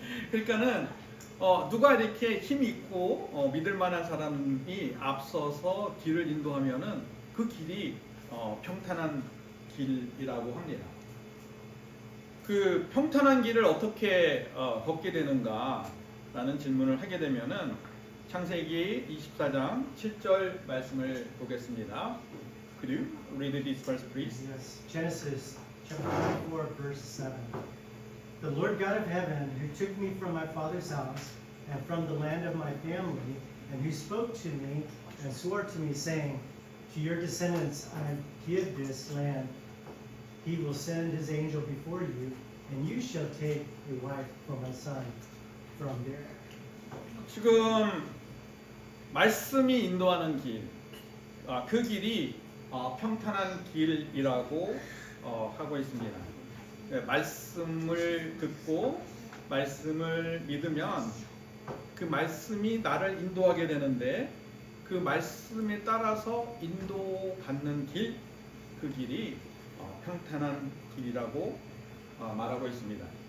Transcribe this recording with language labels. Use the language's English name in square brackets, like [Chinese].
[Korean] 그러니까는 누가 이렇게 힘이 있고 믿을 만한 사람이 앞서서 길을 인도하면은 그 길이 평탄한 길이라고 합니다. 그 평탄한 길을 어떻게 걷게 되는가라는 질문을 하게 되면은 창세기 24장 7절 말씀을 보겠습니다. [English] Could you read this verse, please? Yes. Genesis chapter 24, verse 7. The Lord God of heaven, who took me from my father's house and from the land of my family, and who spoke to me and swore to me, saying, to your descendants I give this land, he will send his angel before you, and you shall take a wife for my son from there. [Korean] 지금 말씀이 인도하는 길, 그 길이 평탄한 길이라고 하고 있습니다. 말씀을 듣고 말씀을 믿으면 그 말씀이 나를 인도하게 되는데 그 말씀에 따라서 인도받는 길, 그 길이 평탄한 길이라고 말하고 있습니다.